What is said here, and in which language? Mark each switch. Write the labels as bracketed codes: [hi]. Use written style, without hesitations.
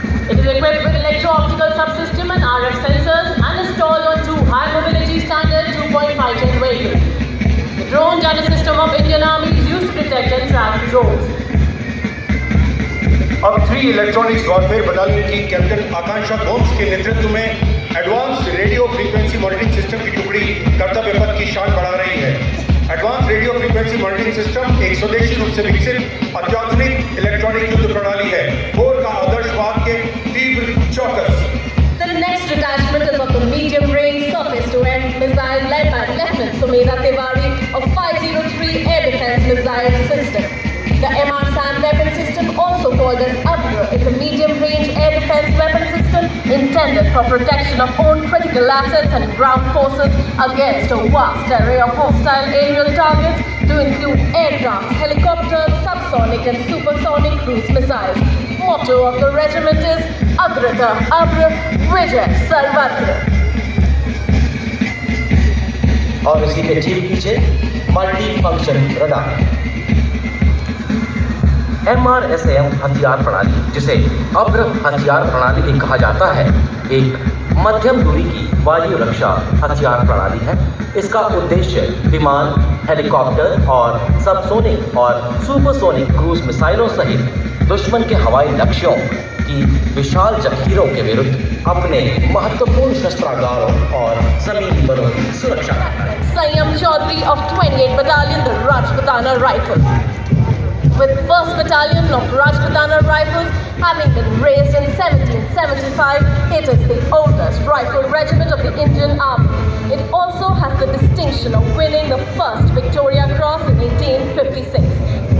[en] It is equipped with electro-optical subsystem and RF sensors and installed on two high mobility standard 2.5 ton vehicles. The drone jammer system of Indian Army is used to detect and track drones. [hi] अब 3 electronics warfare battalion की captain आकांक्षा गोम्स के नेतृत्व में advance radio frequency monitoring system की टुकड़ी कर्तव्य पथ की शान बढ़ा रही है। Advance radio frequency monitoring system एक स्वदेशी रूप से विकसित अत्याधुनिक इलेक्ट्रॉनिक युद्ध प्रणाली है। कोर का आदर्श वाक्य तीव्र चौकस। [en] The next detachment is of the medium-range surface-to-air missile led by Lieutenant Sumedha Tiwari of 503 Air Defense Missile System. The MR-SAM weapon system, also called as ABRA, is a medium-range air defense weapon system intended for protection of own critical assets and ground forces against a vast array of hostile aerial targets to include aircraft, helicopters, subsonic and supersonic cruise missiles. Motto of the regiment is Agrata Abra Vijay Sarvatra. [hi] और इसी के ठीक पीछे multi function radar MRSAM हथियार प्रणाली, जिसे अब्र हथियार प्रणाली भी कहा जाता है, एक मध्यम दूरी की वायु रक्षा हथियार प्रणाली है। इसका उद्देश्य विमान, हेलीकॉप्टर और सबसोनिक और सुपरसोनिक क्रूज मिसाइलों सहित दुश्मन के हवाई लक्ष्यों की विशाल जखीरों के विरुद्ध अपने महत्वपूर्ण शस्त्रागारों और जमीन बलों की सुरक्षा करना है। [en] Sayam Chaudhary of 28th Battalion, the Rajputana Rifles. With 1st Battalion of Rajputana Rifles having been raised in 1775, it is the oldest rifle regiment of the Indian Army. It also has the distinction of winning the first Victoria Cross in 1856.